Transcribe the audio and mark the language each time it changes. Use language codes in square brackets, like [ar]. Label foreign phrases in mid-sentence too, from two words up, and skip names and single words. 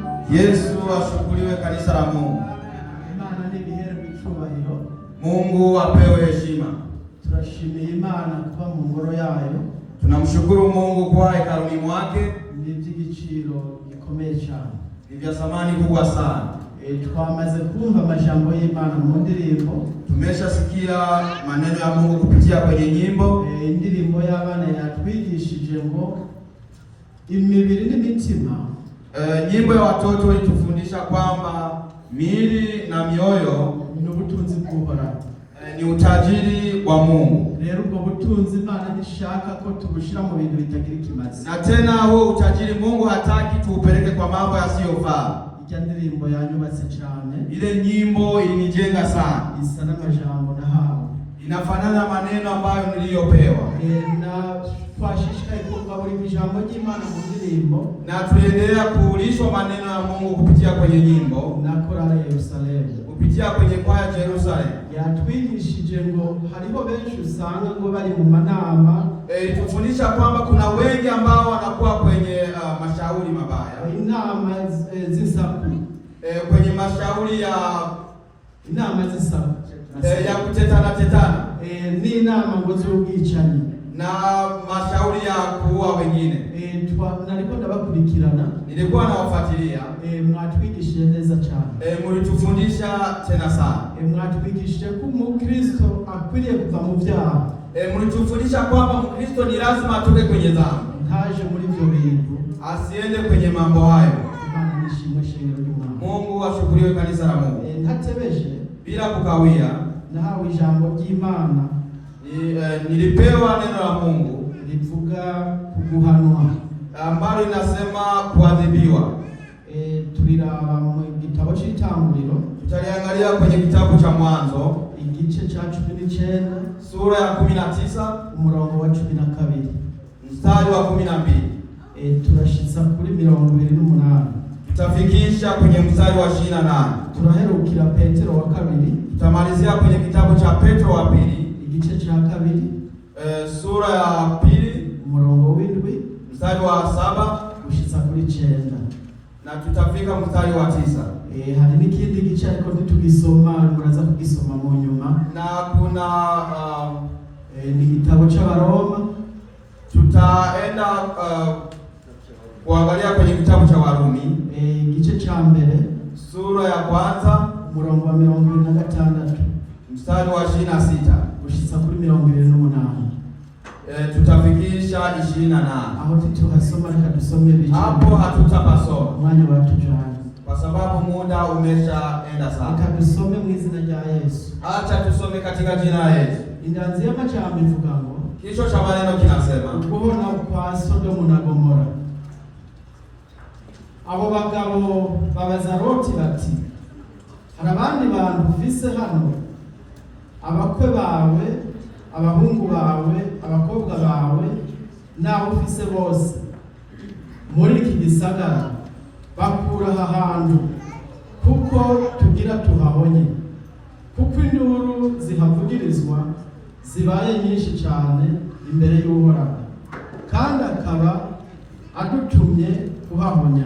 [sw] Yesu ashukuriwe kanisa la Mungu. [rn] Imana nibiherwe icubahiro. [sw] Mungu apewe heshima. [rn] Turashimiye Imana kuba mu ngoro yayo. [sw] Tunamshukuru Mungu kwa hekaluni mwake. [rn] Ni iby'igiciro gikomeye cyane. [sw] Ni vya thamani kubwa sana. [rn] Twamaze kumva amajambo y'Imana mu ndirimbo. [sw] Tumeshasikia maneno ya Mungu kupitia kwenye nyimbo. [rn] Indirimbo y'abana yatwigishije ngo imibiri n'imitima. [sw] Nyimbo ya watoto ilitufundisha kwamba miili na mioyo [rn] ni ubutunzi bw'Uhoraho, [sw] ni utajiri wa Mungu. [rn] Rero ubwo butunzi Imana nishaka ko tubushira mu bintu bitagira ikimazi. [sw] Na tena huo utajiri Mungu hataki tuupeleke kwa mambo yasiyofaa. [rn] Ijya ndirimbo yanyubatse cyane. [sw] Ile nyimbo ilinijenga sana. [rn] Isa n'amajambo nahawe. [sw] Inafanana maneno ambayo niliyopewa. [rn] Na twashishikaye kumva buri ijambo ry'Imana mu ndirimbo. [sw] Na tuendelea kuulishwa maneno ya Mungu kupitia kwenye nyimbo. [rn] Na korale Yerusalemu. [sw] Kupitia kwenye kwaya Jerusalem. [rn] Yatwigishije ngo hariho benshi usanga ngo bari mu manama. [sw] Tufundisha kwamba kuna wengi ambao wanakuwa kwenye mashauri mabaya. [rn] Inama zisaku. [sw] Kwenye mashauri ya [rn] inama zisaku. [sw] Ya kutetana. [rn] Ni inama ngo z'ubwicanyi. [sw] Na mashauri ya kuua wengine. [rn] Nalikuwa ndabakurikirana. [sw] Nilikuwa nawafuatilia. [rn] Mwatwigishije neza cyane. [sw] Mulitufundisha tena sana. [rn] Mwatwigishije ko Mukristo akwiriye kuva mu byaha. [sw] Mulitufundisha kwamba Mkristo ni lazima atoke kwenye dhambi. [rn] Ntaje muri byo bintu. [sw] Asiende kwenye mambo hayo. [rn] Imana nishimwe shingiro ry'Imana. [sw] Mungu ashukuriwe kanisa la Mungu. [rn] Ntatebeje. [sw] Bila kukawia. [rn] Nahawe ijambo ry'Imana. [sw] Nilipewa neno la Mungu [rn] livuga kuguhanwa [sw] ambalo linasema kuadhibiwa. [rn] Tuliraba mu gitabo cy'Itanguriro. [sw] Tutaliangalia kwenye kitabu cha Mwanzo [rn] igice cha 19 [sw] sura ya 19 [rn] umurongo wa 12 [sw] mstari wa 12. [rn] Turashitsa kuri 28. [sw] Tutafikisha kwenye mstari wa 28. [rn] Turaherukira Petero wa 2. [sw] Tutamalizia kwenye kitabu cha Petro wa 2 [rn] igice cha 2 [sw] sura ya 2 [rn] umurongo w'indwi [sw] mstari wa 7 [rn] gushitsa kuri 9. [sw] Na tutafika mstari wa 9. [rn] Hari n'ikindi gice ariko ntitugisoma, muraza kugisoma mu nyuma. [sw] Na kuna [rn] ni gitabo c'Abaroma. [sw] Tutaenda kuangalia kwenye kitabu cha Warumi [rn] igice cha mbere [sw] sura ya 1 [rn] umurongo wa 26 [sw] mstari wa 26 [rn] gushitsa kuri 28. [sw] Tutafikisha 28. [rn] Aho tuhasoma reka dusome bice. [sw] Hapo hatutapasoma. [rn] Mwanya watujana. [sw] Kwa sababu muda umeshaenda sana. [rn] Reka dusome mu izina rya Yesu. [sw] Acha tusome katika jina la Yesu. [rn] Indanzi y'amajambo ivuga ngo [sw] kichwa cha maneno kinasema [rn] kubona kwa Sodomu na Gomora. Abo bagabo babaza Loti bati, hari abandi bantu ufise hano, abakwe bawe, abahungu bawe, abakobwa bawe, n'abo ufise bose muri iki gisagara, bakura aha hantu kuko tugira tuhahonye, kuko induru zihavugirizwa zibaye nyinshi cyane imbere y'Uhoraho, kandi akaba adutumye kuhahonya.